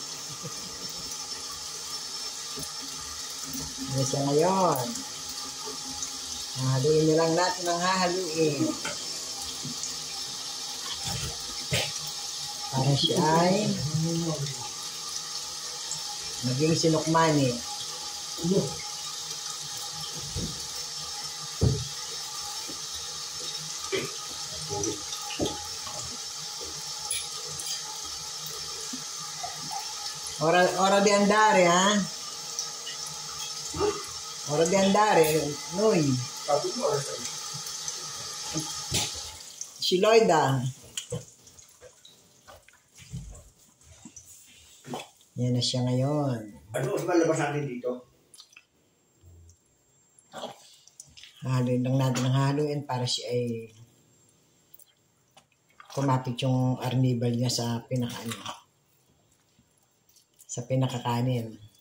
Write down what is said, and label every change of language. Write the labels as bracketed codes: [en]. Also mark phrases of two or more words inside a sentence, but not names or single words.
[tl] Yan siya ngayon. Hahaluin na lang natin ang hahaluin. Para siya ay maging sinukmani. [it] Ora di andare, ha? Ora di andare, noi. [tl] Si Lloyda. Yan na siya ngayon. Ano ba labas natin dito? Haluin lang natin ang haluin para siya ay kumapit yung arnibal niya sa pinakakanin.